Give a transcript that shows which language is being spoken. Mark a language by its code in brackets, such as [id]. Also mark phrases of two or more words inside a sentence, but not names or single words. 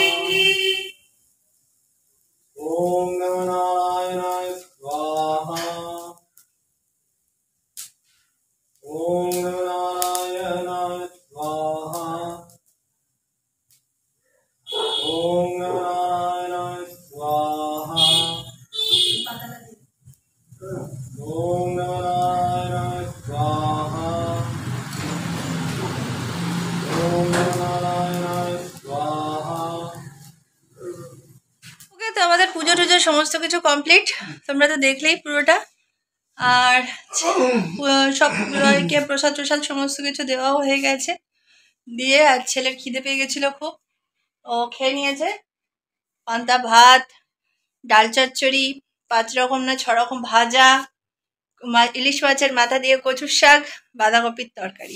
[sa] ओम नारायणाय स्वाहा ओम नारायणाय स्वाहा ओम नारायणाय स्वाहा ओम नारायणाय स्वाहा ओम नारायणाय स्वाहा [bn] সমস্ত কিছু কমপ্লিট, তোমরা তো দেখলেই পুরোটা। আর সবাইকে প্রসাদ টসাদ সমস্ত কিছু দেওয়াও হয়ে গেছে। দিয়ে আর ছেলের খিদে পেয়ে গেছিল খুব, ও খেয়ে নিয়েছে। পান্তা ভাত, ডাল চচ্চড়ি, 5 রকম না 6 রকম ভাজা, ইলিশ মাছের মাথা দিয়ে কচুর শাক, বাঁধাকপির তরকারি।